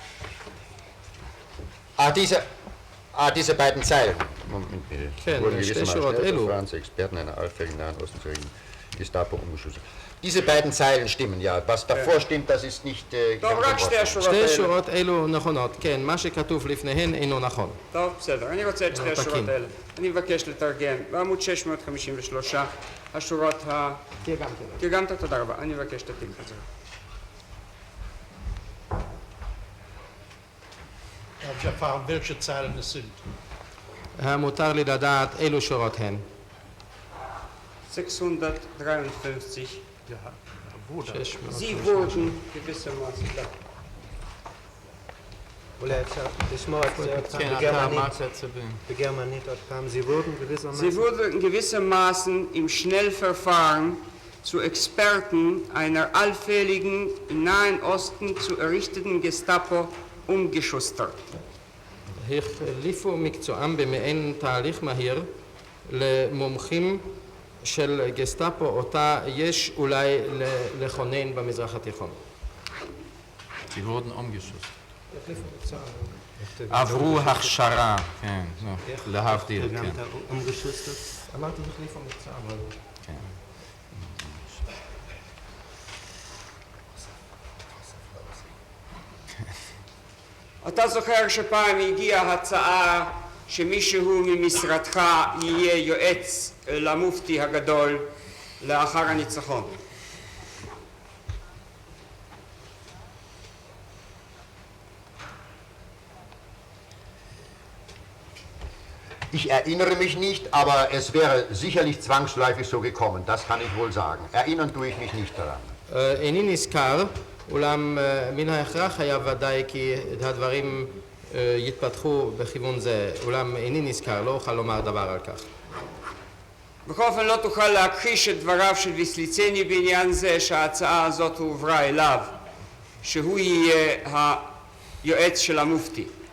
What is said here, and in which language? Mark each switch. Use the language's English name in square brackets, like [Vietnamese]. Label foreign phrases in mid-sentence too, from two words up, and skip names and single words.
[German] Diese beiden Zeilen. Moment bitte. [Hebrew] כן, [German] Wurden [Hebrew] שתי [German] gewissermaßen [Hebrew] שורות אלו. [German] Schnellverfahren zu Experten einer allfälligen Nahen Osten zu richten, Gestapo umgeschustert. Diese beiden Zeilen stimmen, ja. Was davor stimmt, das ist nicht... [Hebrew] טוב, רק שתי השורות שתי האלה. שורות אלו נכונות, כן, מה שכתוב לפניהן אינו נכון. טוב, בסדר, אני רוצה את שתי השורות האלה. אני מבקש לתרגם. בעמוד 653, השורות ה... תרגמת? תודה רבה. אני מבקש שתתאים חזרה. [German] Herr Jafar, welche Zeilen es sind? [Hebrew] המותר לי לדעת אילו שורות הן. 653. [German] Ja, wo da? 600. Sie wurden gewissermaßen da. [Hebrew] אולי אפשר לשמוע את זה עוד כן, פעם אתה אמרת את זה בגרמנית עוד פעם. [German] Sie wurden gewissermaßen... Sie wurden gewissermaßen im Schnellverfahren zu Experten einer allfälligen im Nahen Osten zu errichteten Gestapo umgeschustert. [Hebrew] החליפו מקצועם במעין תהליך מהיר למומחים של גסטאפו אותה יש אולי לכונן במזרח התיכון. [German] Sie wurden umgeschustert. [Hebrew] עברו הכשרה, כן, להבדיל, כן. [German] umgeschustert? [Hebrew] אמרתי החליפו מקצוע, אבל... אתה זוכר שפעם הגיעה הצעה שמישהו ממשרדך יהיה יועץ למופתי הגדול לאחר הניצחון. [German] Ich erinnere mich nicht, aber es wäre sicherlich zwangsläufig so gekommen, das kann ich wohl sagen. Erinnern tue ich mich nicht daran. [Hebrew] איני נזכר, אולם מן ההכרח היה ודאי כי הדברים יתפתחו בכיוון זה, אולם איני נזכר, לא אוכל לומר דבר על כך. בכל אופן לא תוכל להכחיש את דבריו של ויסליצני בעניין זה שההצעה הזאת הועברה אליו, שהוא יהיה היועץ של המופתי.